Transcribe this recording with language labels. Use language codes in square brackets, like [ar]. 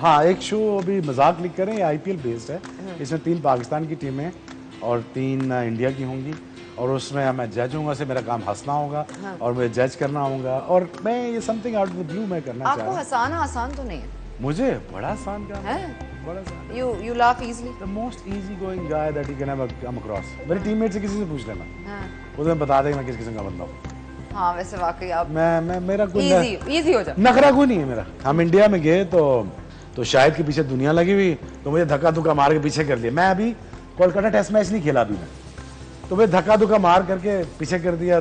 [hi] हाँ, एक शो अभी मजाक लीग कर रहे हैं, आईपीएल बेस्ड है। इसमें 3 पाकिस्तान की टीमें और 3 इंडिया की होंगी, और उसमें मैं जज हूँगा, से मेरा काम हंसना होगा। हाँ। और मैं जज करना होगा, और मैं ये [en] something out of the blue [hi] मैं करना चाह रहा हूँ। आपको हंसाना आसान तो नहीं है? मुझे बड़ा आसान काम है, बड़ा आसान। [en] You laugh easily? The most easy going guy that you can ever come across. [hi] मेरे टीममेट से किसी से पूछ लेना, वो तुम्हें बता देगा मैं किस किस्म का बंदा हूँ। हाँ, वैसे वाकई आप मैं मेरा कोई इजी हो जाए, नखरा कोई नहीं है मेरा। हम इंडिया में गए तो शायद के पीछे दुनिया लगी हुई, तो मुझे धक्का धुक्का मार के पीछे कर लिया। मैं अभी कोलकाता टेस्ट मैच नहीं खेला अभी मैं, तो मुझे धक्का धुक्का मार करके पीछे कर दिया।